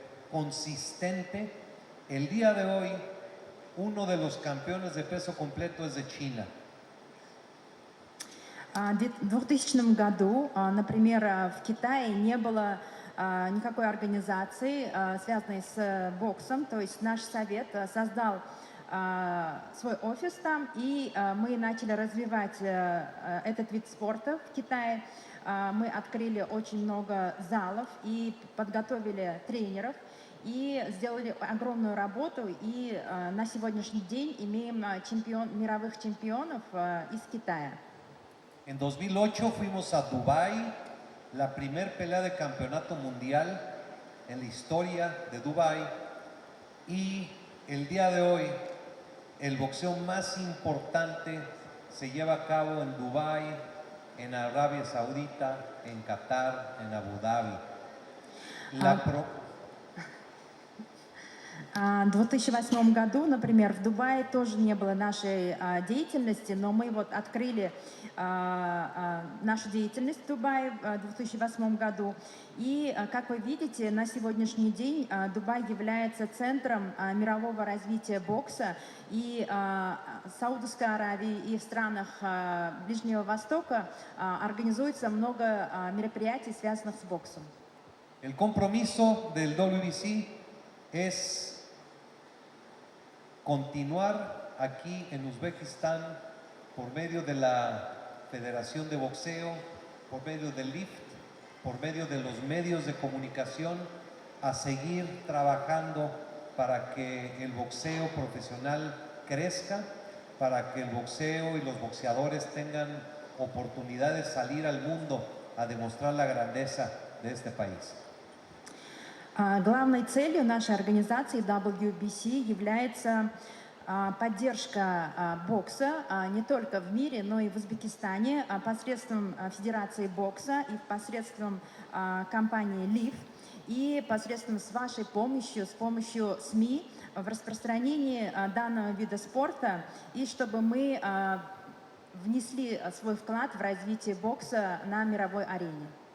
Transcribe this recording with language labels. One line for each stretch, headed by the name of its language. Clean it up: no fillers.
Spanish: consistente. El día de hoy, uno de los campeones de peso completo es de China.
Russian: В 2000 году, например, в Китае не было никакой организации, связанной с боксом, то есть наш совет создал свой офис там, и мы начали развивать этот вид спорта в Китае. Мы открыли очень много залов и подготовили тренеров, и сделали огромную работу, и на сегодняшний день имеем мировых чемпионов из Китая.
Spanish: En 2008 fuimos a Dubái, la primer pelea de campeonato mundial en la historia de Dubái, y el día de hoy el boxeo más importante se lleva a cabo en Dubái, en Arabia Saudita, en Qatar, en Abu Dhabi.
Russian: В 2008 году, например, в Дубае тоже не было нашей деятельности, но мы вот открыли нашу деятельность в Дубае в 2008 году. И, как вы видите, на сегодняшний день Дубай является центром мирового развития бокса. И в Саудовской Аравии, и в странах Ближнего Востока организуется много мероприятий, связанных с боксом.
Spanish: El compromiso del WBC es continuar aquí en Uzbekistán por medio de la Federación de Boxeo, por medio del LIFT, por medio de los medios de comunicación, a seguir trabajando para que el boxeo profesional crezca, para que el boxeo y los boxeadores tengan oportunidad de salir al mundo a demostrar la grandeza de este país.
Russian: Главной целью нашей организации WBC является поддержка бокса не только в мире, но и в Узбекистане посредством Федерации бокса и посредством компании LIF и посредством с вашей помощью, с помощью СМИ в распространении данного вида спорта, и чтобы мы внесли свой вклад в развитие бокса на мировой арене.